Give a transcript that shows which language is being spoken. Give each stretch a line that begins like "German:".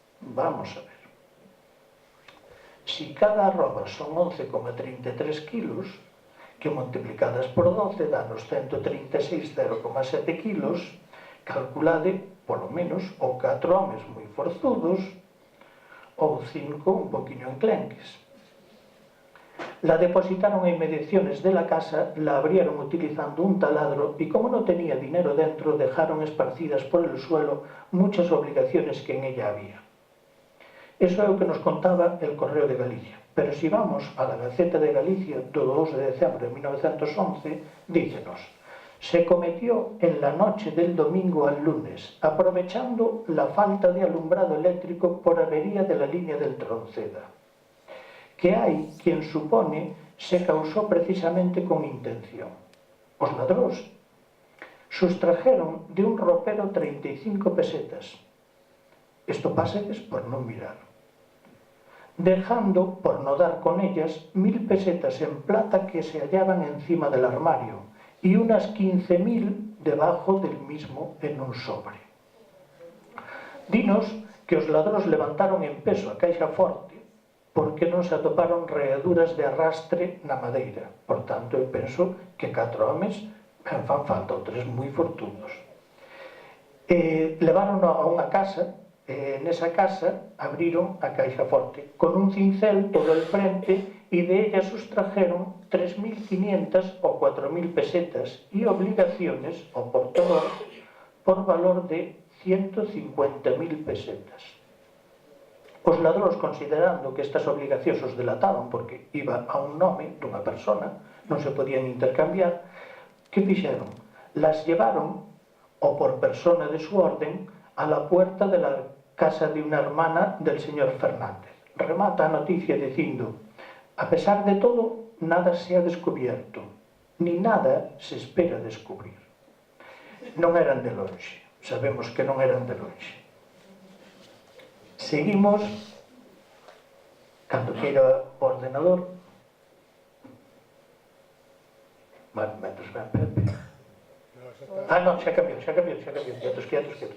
Spanish: Vamos a ver. Si cada arroba son 11,33 kilos, que multiplicadas por 12
Galician: danos 136,07 kilos, calculade, polo menos, ou 4 homes moi forzudos, ou 5 un poquinho enclenques.
Spanish: La depositaron en inmediaciones de la casa, la abrieron utilizando un taladro y como no tenía dinero dentro, dejaron esparcidas por el suelo muchas obligaciones que en ella había.
Galician: Eso é o que nos contaba el Correo de Galicia. Pero si vamos a la Gaceta de Galicia do 2 de decembro de 1911, dícenos:
Spanish: se cometió en la noche del domingo al lunes, aprovechando la falta de alumbrado eléctrico por avería de la línea del Tronceda, que hay quien supone se causó precisamente con intención. Os ladróns sustrajeron de un ropero 35 pesetas.
Galician: Esto páseles por non mirar.
Spanish: Dejando, por no dar con ellas, 1.000 pesetas en plata que se hallaban encima del armario y unas 15.000 debajo del mismo en un sobre.
Galician: Dinos que os ladróns levantaron en peso a caixa forte porque non se atoparon readuras de arrastre na madeira. Por tanto, eu penso que 4 homes fan falta, ou 3 moi fortunos. Levaron a unha casa. Nesa casa abriron a caixa forte
Spanish: con un cincel todo el frente y de ella sustrajeron 3.500 o 4.000 pesetas y obligaciones o portador por valor de 150.000 pesetas.
Galician: Os ladróns, considerando que estas obligacións os delataban porque iba a un nome dunha persona, non se podían intercambiar, que fixeron?
Spanish: Las llevaron, o por persona de su orden, a la puerta de la casa de una hermana del señor Fernández.
Galician: Remata a noticia dicindo:
Spanish: a pesar de todo, nada se ha descubierto, ni nada se espera descubrir.
Galician: Non eran de lonxe, sabemos que non eran de lonxe. Seguimos, cando queira o ordenador. Bueno, mentres ven Pepe. Non, xa cambiou, quietos.